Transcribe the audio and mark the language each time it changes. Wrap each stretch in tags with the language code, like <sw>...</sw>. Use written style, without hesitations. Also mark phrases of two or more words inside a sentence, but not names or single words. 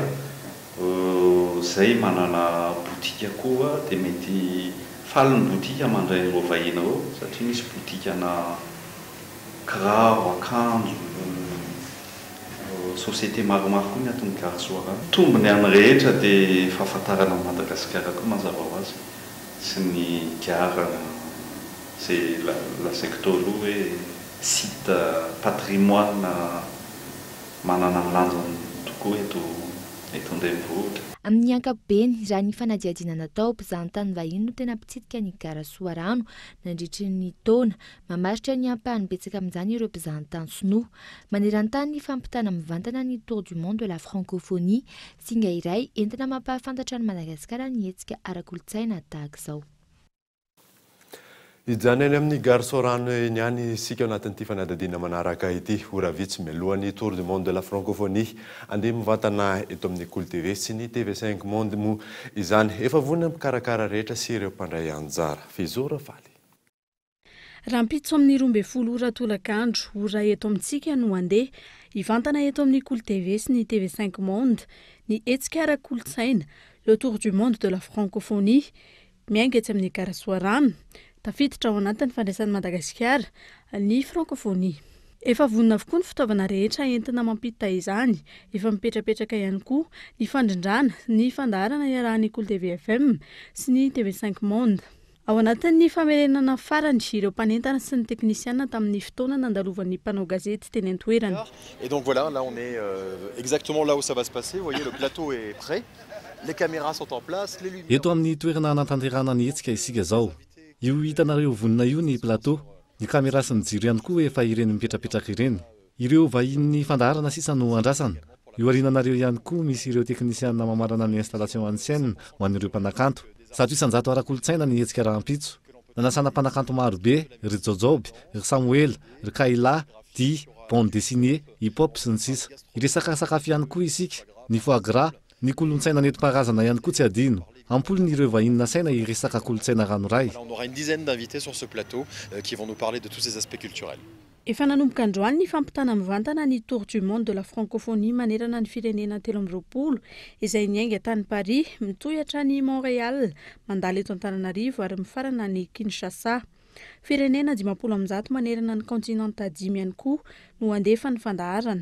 <mg>Zay manana botika koa dia mety faly ny botika mandray ireo vahiny ireo satria misy botikana kiraro, akanjo, société maromaro koa miaton'ny gare Soarano. Tombony amin'ny rehetra dia fahafantarana Madagasikara koa mazava ho azy sy ny gare</mg> <fr>c'est la secteur</fr> <mg>aloha hoe</mg> <fr>site patrimoine</fr> <mg>manana ny lanjany tokoa eto an-drenivohitra. Amin'ny ankapobeny raha ny fanadihadiana natao mpizahatany vahiny no tena mpitsidika ny gare Soarano nandritry ny taona mamaritra ny ampahany betsaka amin'izany ireo mpizahatany sinoa maneran-tany ny fampitana mivantana ny Tour du monde de la francophonie singa iray entina mampahafantatra ny Madagasikara ny hetsika ara-kolontsaina tahaka izao. Ijany any amin'ny gare Soarano eny any isika anatin'ity fanadadiana manaraka ity ora vitsy mialohan'ny Tour du monde de la francophonie andeha mivantana eto amin'ny Cool TV sy ny TV5 Monde mo izany efa vonona mikarakara rehetra sy ireo mpandray anjara fizora faly. Rahampitso amin'ny 12 ora tolakandro ora eto amintsika no andeha hivantana eto amin'ny Cool TV sy ny TV5 Monde ny hetsika ara-kolontsaina le Tour du monde de la francophonie miainga etsy amin'ny gare Soarano. Tafiditra ao anatin'ny fandraisan'ny Madagasikara ny francophonie. Efa vonona avokoa ny fitaovana rehetra entina mampita izany, efa mipetrapetraka ihany koa ny fandrindrana, ny fandaharana iarahan'ny Cool TV FM sy ny TV5 Monde. Ao anatin'ny famerenana farany ireo mpanentana sy ny teknisiana tamin'ny fotoana nandalovan'ny mpanao gazety teny an-toerana.</mg> <fr>Et donc voilà, là on est exactement là où ça va se passer. Vous voyez, le plateau est prêt. Les caméras sont en place, les lumières.</fr> <mg>Eto amin'ny toerana anatanterahana ny hetsika isika zao. io hitanareo vonina io ny plateau ny caméra sy ny jiro ihany koa efa ireny mipetrapetraka ireny ireo vahin'ny fandaharana sisa no andrasana io arinanareo ihany koa misy ireo teknisiana mamarana ny</mg> <fr>installation ancienne</fr> <mg>ho an'ireo mpanakanto zato isanjato ara-kolotsaina ny hetsika rahampitso nanasana mpanakanto marobe ry jojoby ry samuel ry kaila di</mg> <fr>bande dessinée</fr> <mg>hip-hop sy ny sisa iresaka sakafo ihany koa isika ny</mg> <fr>foie gras</fr> <mg>ny kolontsaina nentim-paharazana ihany koa tsy adino ampolony ireo vahinina saina iresaka kolotsaina ranoray.</mg> <fr>On aura une dizaine d'invités sur ce plateau qui vont nous parler de tous ces aspects culturels.</fr> <mg>Efa nanomboka androany ny fampitana mivantana ny Tour du Monde de la Francophonie manerana ny firenena 2020 izay niainga tany Paris mitohatra ny Montréal mandalo eto Antananarivo ary mifarana ny Kinshasa. Firenena 500 manerana ny kontinanta 5 ihany koa no andefa ny fandaharana.</mg>